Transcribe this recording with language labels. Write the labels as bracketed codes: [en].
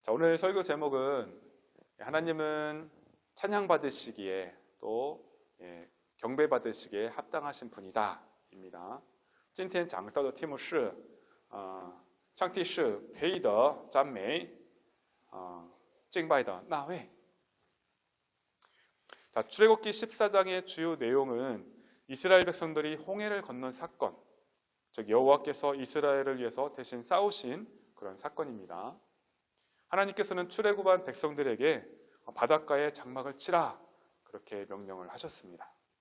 [ko] 자, 오늘 설교 제목은 하나님은 찬양받으시기에 또 경배받으시기에 합당하신 분이다 입니다. [zh] 今天讲到的题目是上帝是配得赞美敬拜的那位。 [ko] 자, 출애굽기 14장의 주요 내용은 이스라엘 백성들이 홍해를 건넌 사건, 즉 여호와께서 이스라엘을 위해서 대신 싸우신 그런 사건입니다. 하나님께서는 출애굽한 백성들에게 바닷가에 장막을 치라 그렇게 명령을 하셨습니다.